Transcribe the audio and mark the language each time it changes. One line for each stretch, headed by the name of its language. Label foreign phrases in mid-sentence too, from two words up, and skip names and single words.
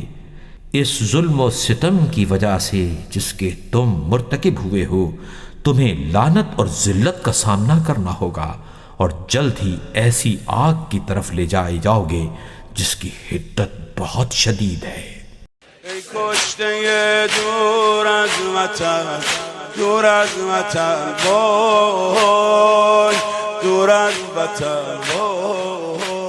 Urdu: اس ظلم و ستم کی وجہ سے جس کے تم مرتکب ہوئے ہو، تمہیں لعنت اور ذلت کا سامنا کرنا ہوگا، اور جلد ہی ایسی آگ کی طرف لے جائے جاؤ گے جس کی حدت بہت شدید ہے۔
Persian: ای کشته دور از وطن، دور از وطن، وای دور از وطن، وای